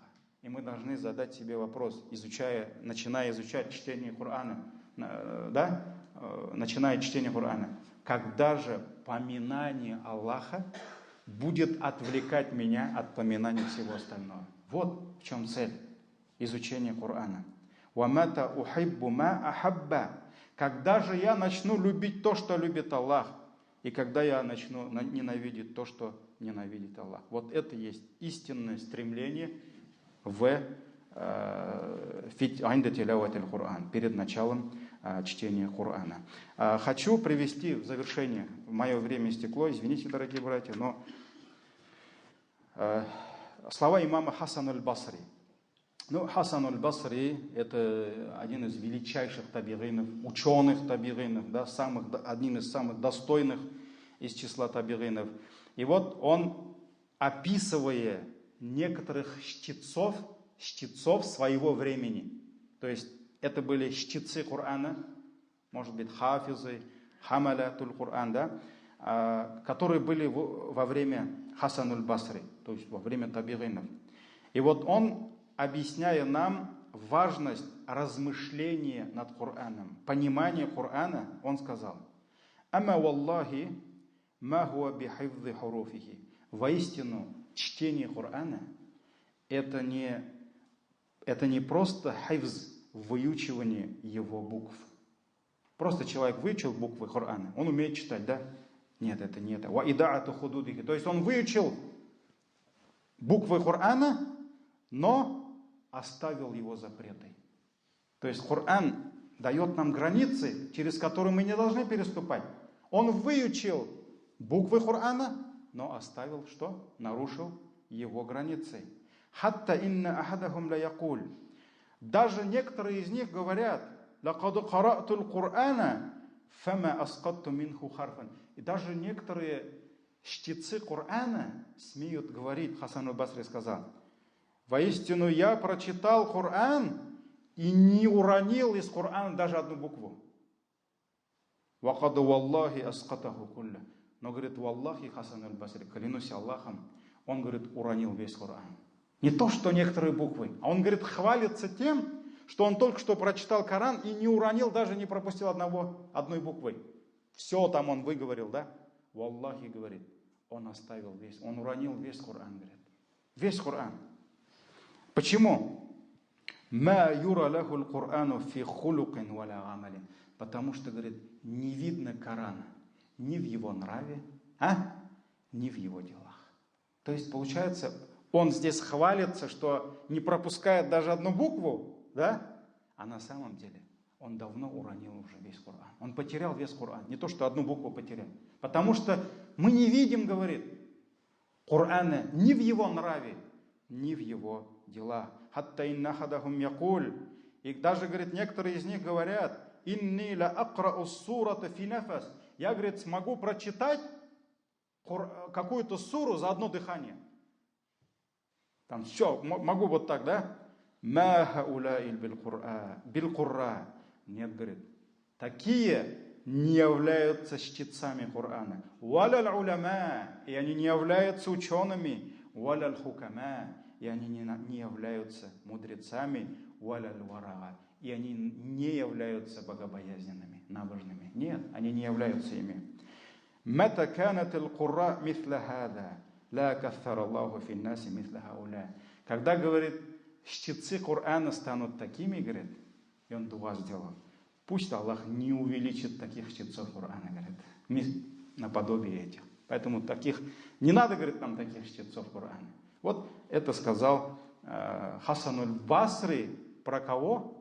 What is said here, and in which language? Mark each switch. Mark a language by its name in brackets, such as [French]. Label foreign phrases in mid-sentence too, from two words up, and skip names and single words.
[Russian] И мы должны задать себе вопрос, начиная изучать чтение Корана, да? Начиная чтение Корана. Когда же поминание Аллаха будет отвлекать меня от поминания всего остального? Вот в чем цель изучения Корана. [Arabic] وَمَتَى أُحِبُّ مَا أَحَبَّ. [Russian] Когда же я начну любить то, что любит Аллах, и когда я начну ненавидеть то, что ненавидит Аллах. Вот это есть истинное стремление перед началом чтения Корана. Хочу привести в завершение, мое время истекло, извините, дорогие братья, но слова имама Хасан аль-Басри. Хасан аль-Басри — это один из величайших табигинов, ученых табигинов, да, один из самых достойных из числа табигинов. И вот он, описывая некоторых чтецов своего времени, то есть это были чтецы Корана, может быть, хафизы, [Arabic] حملة القرآن, [Russian] да, которые были во время Хасан аль-Басри, то есть во время табигинов. И вот он, объясняя нам важность размышления над Кораном, понимания Корана, он сказал: [Arabic] «أما والله ما هو بحفظ حروفه». [Russian] Воистину, чтение Корана это не просто хифз, выучивание его букв. Просто человек выучил буквы Корана, он умеет читать, да? Нет, это не это. [Arabic] وإضاعة حدوده. [Russian] То есть он выучил буквы Корана, но оставил его запреты. То есть Коран дает нам границы, через которые мы не должны переступать. Он выучил буквы Корана, но оставил что? Нарушил его границы. [Arabic] حتى إن أحدهم لا يقول. [Russian] Даже некоторые из них говорят: [Arabic] لقد قرأت القرآن فما أسقطت منه حرفا. [Russian] И даже некоторые чтецы Корана смеют говорить, Хасан аль-Басри сказал: воистину я прочитал Коран и не уронил из Корана даже одну букву. [Arabic] وقد والله أسقطه كله. [Russian] Но, говорит, валлахи, Хасан аль-Басри, клянусь Аллахом, он, говорит, уронил весь Коран. Не то, что некоторые буквы, а он, говорит, хвалится тем, что он только что прочитал Коран и не уронил, даже не пропустил одной буквы. Все там он выговорил, да? Валлахи, говорит, он оставил весь, он уронил весь Коран, говорит. Весь Коран. Почему? [Arabic] ما يرى له القرآن في خلق ولا عمل. [Russian] Потому что, говорит, не видно Корана ни в его нраве, ни в его делах. То есть, получается, он здесь хвалится, что не пропускает даже одну букву, да? А на самом деле он давно уронил уже весь Коран. Он потерял весь Коран. Не то, что одну букву потерял. Потому что мы не видим, говорит, Корана ни в его нраве, ни в его делах. [Arabic] حتى إن أحدهم يقول. [Russian] И даже, говорит, некоторые из них говорят: [Arabic] إني لا أقرأ سورة في نفس. [Russian] Я, говорит, смогу прочитать какую-то суру за одно дыхание. Там все, могу вот так, да? [Arabic] ما هؤلاء بالقراء. [Russian] Нет, говорит, такие не являются чтецами Корана. [Arabic] ولا العلماء. [Russian] И они не являются учеными. [Arabic] ولا الحكماء. [Russian] И они не являются мудрецами. [Arabic] ولا الورعة. [Russian] И они не являются богобоязненными, набожными. Нет, они не являются ими. [Arabic] متى كانت القراء مثل هذا. لا كثر الله في الناس مثل هؤلاء. [Russian] Когда, говорит, чтецы Корана станут такими, говорит, и он дуа сделал: пусть Аллах не увеличит таких чтецов Корана, говорит, наподобие этих. Поэтому таких, не надо, говорит, нам таких чтецов Корана. Вот это сказал Хасан аль-Басри, про кого?